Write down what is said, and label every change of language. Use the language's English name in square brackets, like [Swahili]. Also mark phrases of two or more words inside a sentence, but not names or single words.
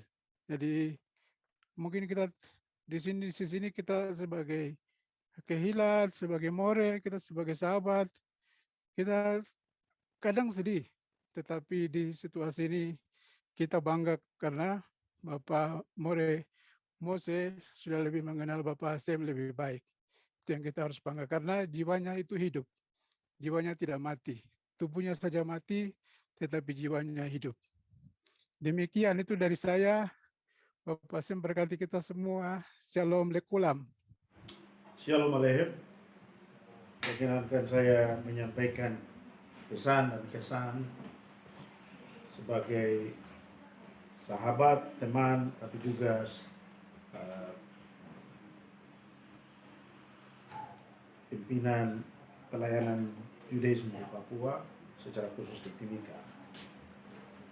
[Indonesian] Jadi mungkin kita di sini kita sebagai kehilat, sebagai more, kita sebagai sahabat, kita kadang sedih, tetapi di situasi ini kita bangga karena Bapak More Mose sudah lebih mengenal Bapak Asem lebih baik. Itu yang kita harus bangga karena jiwanya itu hidup, jiwanya tidak mati. Tubuhnya saja mati, tetapi jiwanya hidup. Demikian itu dari saya. Bapak Asem berkati kita semua. [Hebrew] שלום לכולם. שלום עליכם. [Indonesian] Perkenankan saya menyampaikan pesan dan kesan sebagai sahabat, teman, tapi juga pimpinan pelayanan Judaisme di Papua, secara khusus di Timika.